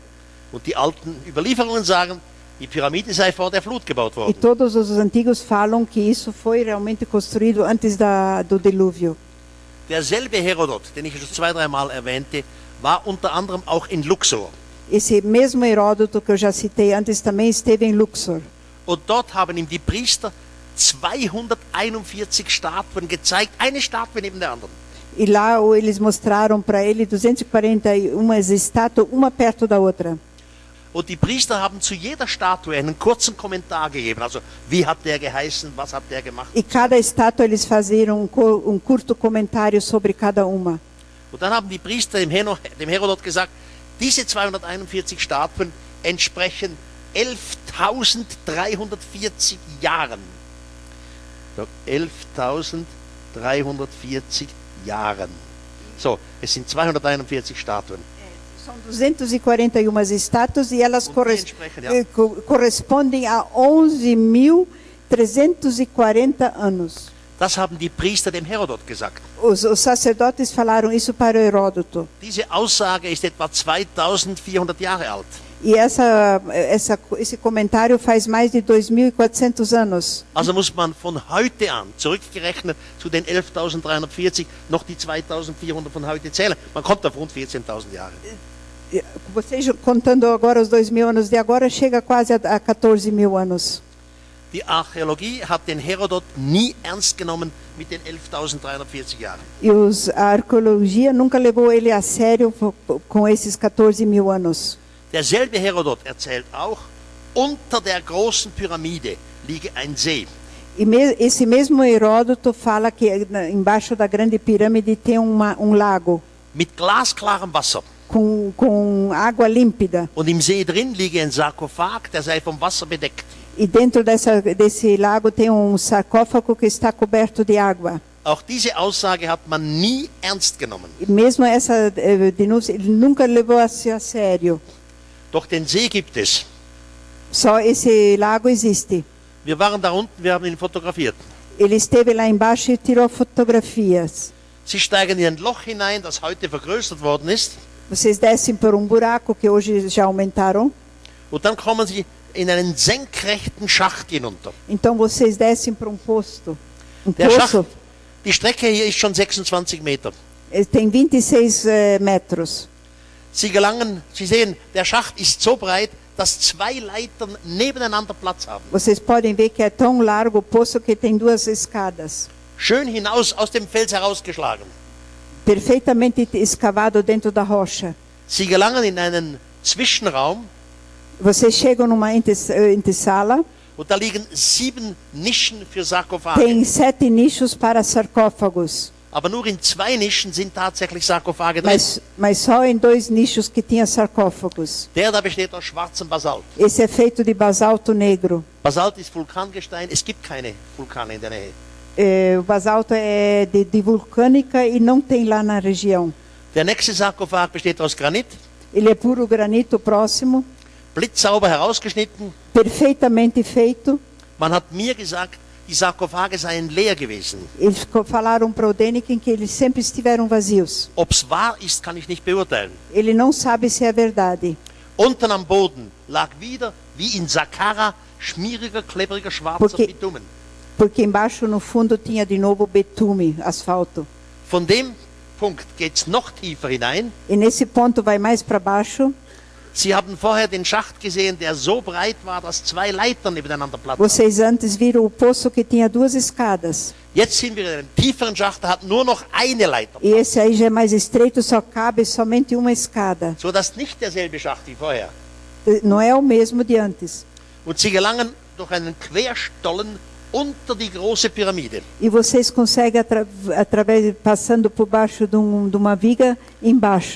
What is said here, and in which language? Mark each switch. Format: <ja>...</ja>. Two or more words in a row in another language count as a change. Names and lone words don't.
<de>Und die alten Überlieferungen sagen, die Pyramide sei vor der Flut gebaut</de> <pt>E</pt> <de>worden.</de> <pt>todos os antigos falam que isso foi realmente construído antes do dilúvio.</pt> <de>Derselbe Herodot, den ich schon 2-3 Mal erwähnte, war unter anderem auch in Luxor.</de> <pt>Esse mesmo Heródoto que eu já citei antes também esteve em Luxor.</pt> <de>Und dort haben ihm die Priester 241 Statuen gezeigt, eine Statue neben der anderen.</de> <pt>E lá eles mostraram para ele 241 estátuas, uma perto da outra.</pt> <de>Und die Priester haben zu jeder Statue einen kurzen Kommentar gegeben. Also, wie hat der geheißen, was hat der gemacht?</de> <pt>E cada estátua eles faziam curto comentário sobre cada uma.</pt> <de>Und dann haben die Priester dem Herodot gesagt, diese 241 Statuen entsprechen 11.340 Jahren. 11.340 Jahren. So, es sind 241 Statuen.</de> <pt>São 241 estátuas e elas correspondem a 11.340 anos.</pt> <de>Das haben die Priester dem Herodot gesagt.</de> <pt>Os sacerdotes falaram isso para Heródoto.</pt> <de>Diese Aussage ist etwa 2400 Jahre alt.</de> <pt>E esse comentário faz mais de 2.400 anos.</pt> <de>Also muss man von heute an, zurückgerechnet zu den 11.340, noch die 2.400 von heute zählen. Man kommt auf rund 14.000 Jahre.</de> <pt>Vocês contando agora os 2.000 anos de agora, chega quase a 14.000 anos.</pt> <de>Die Archäologie hat den Herodot nie ernst genommen mit den 11.340 Jahren.</de> <pt>E a arqueologia nunca levou ele a sério com esses 14.000 anos.</pt> <de>Derselbe Herodot erzählt auch, unter der großen Pyramide liege ein See.</de> <pt>E esse mesmo Heródoto fala que embaixo da grande pirâmide tem lago.</pt> <de>Mit glasklarem Wasser.</de> <pt>Com água límpida.</pt> <de>Und im See drin liege ein Sarkophag, der sei vom Wasser bedeckt.</de> <pt>E dentro desse lago tem sarcófago que está coberto de água.</pt> <de>Auch diese Aussage hat man nie ernst genommen.</de> <pt>E mesmo essa denúncia ele nunca levou a sério.</pt> <de>Doch den See gibt es.</de> <pt>Só esse lago existe.</pt> <de>Wir waren da unten, wir haben ihn fotografiert.</de> <pt>Ele esteve lá embaixo e tirou fotografias.</pt> <de>Sie steigen in ein Loch hinein, das heute vergrößert worden ist.</de> <pt>Vocês descem por buraco que hoje já aumentaram.</pt> <de>Und dann kommen sie in einen senkrechten Schacht hinunter.</de> <pt>Então vocês descem para poço.</pt> <de>Der Schacht, die Strecke hier ist schon 26 Meter.</de> <pt>Tem 26 metros.</pt> <de>Sie sehen, der Schacht ist so breit, dass 2 Leitern nebeneinander Platz haben.</de> <pt>Vocês podem ver que é tão largo o poço que tem 2 escadas.</pt> <de>Schön hinaus aus dem Fels herausgeschlagen.</de> <pt>Perfeitamente escavado dentro da rocha.</pt> <de>Sie gelangen in einen Zwischenraum.</de> <pt>Vocês chegam numa antessala.</pt> <de>Und da liegen 7 Nischen für Sarkophage.</de> <pt>Tem 7 nichos para sarcófagos.</pt> <de>Aber nur in 2 Nischen sind tatsächlich Sarkophage drin.</de> <pt>Mas só em 2 nichos que tinha sarcófagos.</pt> <de>Der da besteht aus schwarzem Basalt.</de> <pt>Esse é feito de basalto negro.</pt> <de>Basalt ist Vulkangestein. Es gibt keine Vulkane in der Nähe.</de> <pt>O basalto é de vulcânica e não tem lá na região.</pt> <de>Der nächste Sarkophag besteht aus Granit.</de> <pt>Ele é puro granito próximo.</pt> <de>Blitzsauber herausgeschnitten.</de> <pt>Perfeitamente feito.</pt> <de>Man hat mir gesagt, die Sarkophage seien leer gewesen.</de> <pt>Eles falaram para o Däniken que eles sempre estiveram vazios.</pt> <de>Ob es wahr ist, kann ich nicht beurteilen.</de> <pt>Ele não sabe se é verdade.</pt> <de>Unten am Boden lag wieder, wie in Saqqara, schmieriger, klebriger, schwarzer Bitumen.</de> <pt>Porque embaixo, no fundo, tinha de novo betume, asfalto.</pt> <de>Von dem Punkt geht es noch tiefer hinein.</de> <pt>E nesse ponto vai mais para baixo.</pt> <de>Sie haben vorher den Schacht gesehen, der so breit war, dass 2 Leitern nebeneinander Platz</de> <pt>Vocês antes viram o poço que tinha 2 escadas.</pt> <de>Jetzt sind wir in einem tieferen Schacht, der hat nur noch eine Leiter.</de> <pt>E esse aí já é mais estreito, só cabe somente uma escada.</pt> <de>So dass nicht derselbe Schacht wie vorher.</de> <pt>Não é o mesmo de antes.</pt> <de>Und sie gelangen durch einen Querstollen unter die große Pyramide.</de> <pt>E vocês conseguem através passando por baixo de uma viga embaixo.</pt>